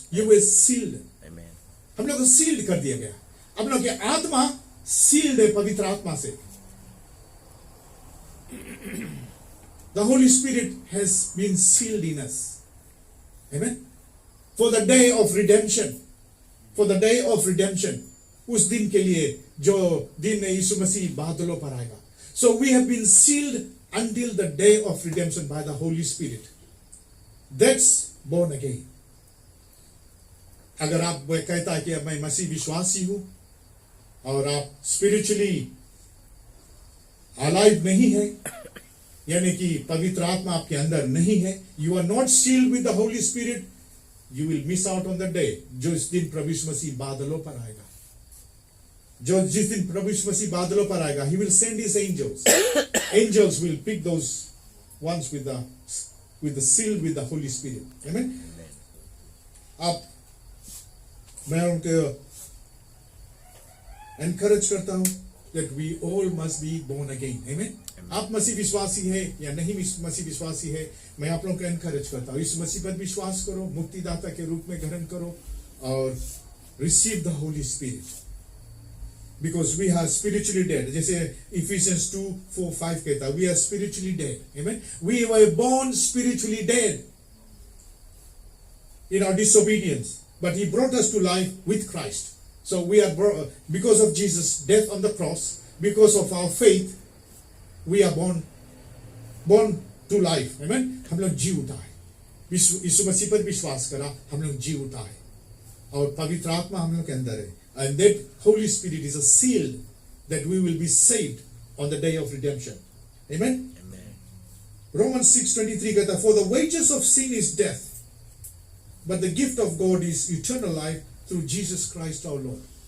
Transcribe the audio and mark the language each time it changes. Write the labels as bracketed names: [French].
[English] You were sealed. Amen. [Hindi] हम लोग को सील्ड कर दिया गया. हम लोग की आत्मा सील्ड है पवित्र आत्मा से. [English] The Holy Spirit has been sealed in us. Amen. For the day of redemption. For the day of redemption. [Hindi] उस दिन के लिए जो दिन यीशु मसीह बादलों पर आएगा. [English] So we have been sealed until the day of redemption by the Holy Spirit. That's born again. [Hindi] अगर आप कहता है कि अब मैं मसीह विश्वासी हूं और आप स्पिरिचुअली अलाइव नहीं है, यानी कि पवित्र आत्मा आपके अंदर नहीं है, [English] you are not sealed with the Holy Spirit, you will miss out on the day, [Hindi] जो इस दिन प्रभु यीशु मसीह बादलों पर आएगा. जो जिस दिन प्रभु यीशु मसीह बादलों पर आएगा, [English] he will send his angels. Angels will pick those ones with the seal with the Holy Spirit. Amen. [Hindi] आप मैं उनको [English] encourage करता हूं that we all must be born again. Amen. [Hindi] आप मसीह विश्वासी है या नहीं मसीह विश्वासी है, मैं आप लोगों को एनकरेज करता हूं, इस मसीह पर विश्वास करो, मुक्तिदाता के रूप में ग्रहण करो और [English] Receive the Holy Spirit, because we are spiritually dead. [Hindi] जैसे Ephesians 2:4-5 कहता है, [English] we are spiritually dead. Amen. We were born spiritually dead in our disobedience, but He brought us to life with Christ. So we are brought, because of Jesus' death on the cross, because of our faith, we are born to life. Amen. [Hindi] हम लोग जी उठा है, यीशु मसीह पर विश्वास करा, हम लोग जी उठा है और पवित्र आत्मा हम लोग के अंदर है. [English] And that Holy Spirit is a seal that we will be saved on the day of redemption. Amen. Amen. Romans 6:23 [Hindi] कहता है, [English] for the wages of sin is death, but the gift of God is eternal life through Jesus Christ our Lord.